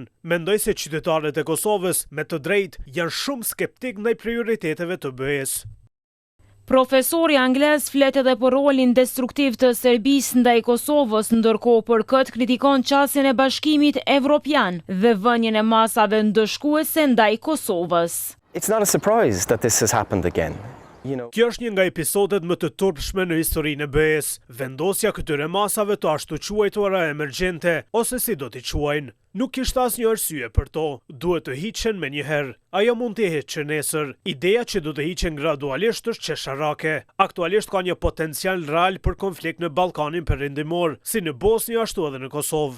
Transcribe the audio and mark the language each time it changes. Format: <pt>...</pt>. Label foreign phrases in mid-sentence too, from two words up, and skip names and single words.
<sq>Mendoj se qytetarët e Kosovës, me të drejtë, janë shumë skeptik ndaj prioriteteve të BE-s. Profesori anglez flet edhe për rolin destruktiv të Serbisë ndaj Kosovës, ndërkohë për këtë kritikon qasjen e Bashkimit Evropian dhe vënien e masave ndëshkuese ndaj Kosovës.</sq> <en>It's not a surprise that this has happened again.</en> <sq>Kjo është një nga episodet më të turpshme në historinë e BE-s, vendosja këtyre masave të ashtu quajtura emergjente, ose si do t'i quajnë. Nuk kishte asnjë arsye për to, duhet të hiqen me njëherë. Ajo mund të hiqen nesër. Ideja që do të hiqen gradualisht është qesharake. Aktualisht ka një potencial real për konflikt në Ballkanin Perëndimor, si në Bosnjë ashtu edhe në Kosovë.</sq>